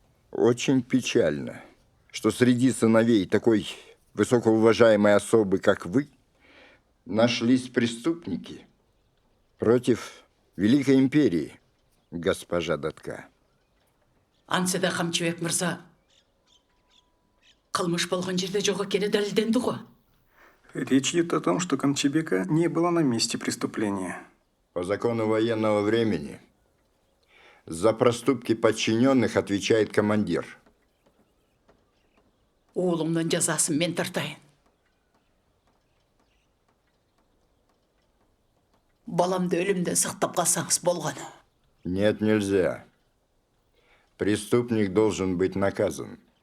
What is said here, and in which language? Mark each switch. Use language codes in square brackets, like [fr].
[ru] Очень печально, что среди сыновей такой высокоуважаемой особы, как вы, нашлись преступники против Великой империи, госпожа Датка. [ky] Ансыда Хамчыбек мырза, кылмыш болгон жерде жок экени далилденди го. [ru] Речь идет о том, что Камчебека не было на месте преступления. По закону военного времени за проступки подчиненных отвечает командир. [ky] Уулумдун жазасын мен тартайын. Баламды өлүмдөн сактап калсаңыз болгону. [ru] Нет, нельзя. Преступник должен быть наказан.